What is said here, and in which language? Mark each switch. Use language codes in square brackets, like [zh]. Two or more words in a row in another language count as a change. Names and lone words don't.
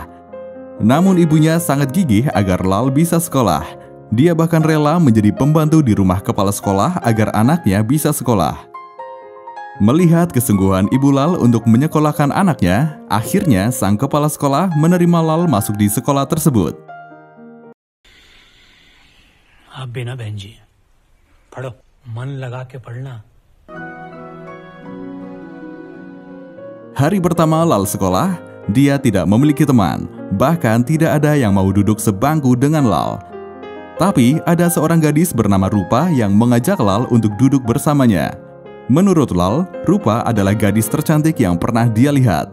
[id] Namun ibunya sangat gigih agar Lal bisa sekolah. Dia bahkan rela menjadi pembantu di rumah kepala sekolah agar anaknya bisa sekolah. Melihat kesungguhan ibu Lal untuk menyekolahkan anaknya, akhirnya sang kepala sekolah menerima Lal masuk di sekolah tersebut. [hi] आप बिना बहन जी पढ़ो मन लगा के पढ़ना. [id] Hari pertama Lal sekolah, dia tidak memiliki teman, bahkan tidak ada yang mau duduk sebangku dengan Lal. Tapi ada seorang gadis bernama Rupa yang mengajak Lal untuk duduk bersamanya. Menurut Lal, Rupa adalah gadis tercantik yang pernah dia lihat.